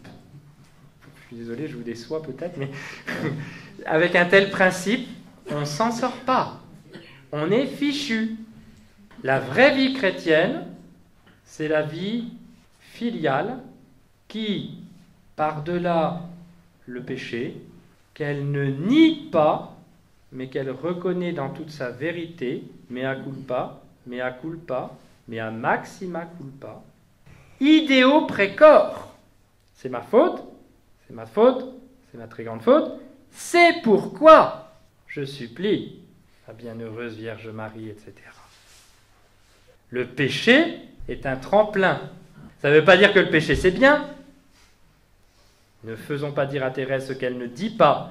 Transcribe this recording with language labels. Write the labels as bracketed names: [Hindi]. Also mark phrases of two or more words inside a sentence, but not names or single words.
[French] Je suis désolé, je vous déçois peut-être, mais avec un tel principe, on ne s'en sort pas, on est fichu. La vraie vie chrétienne, c'est la vie filiale qui, par-delà le péché, qu'elle ne nie pas, mais qu'elle reconnaît dans toute sa vérité, [Latin] mea culpa, mea culpa, mea maxima culpa, ideo precor. [French] C'est ma faute, c'est ma faute, c'est ma très grande faute, c'est pourquoi je supplie la bienheureuse Vierge Marie, etc. Le péché est un tremplin. Ça ne veut pas dire que le péché c'est bien. Ne faisons pas dire à Thérèse ce qu'elle ne dit pas.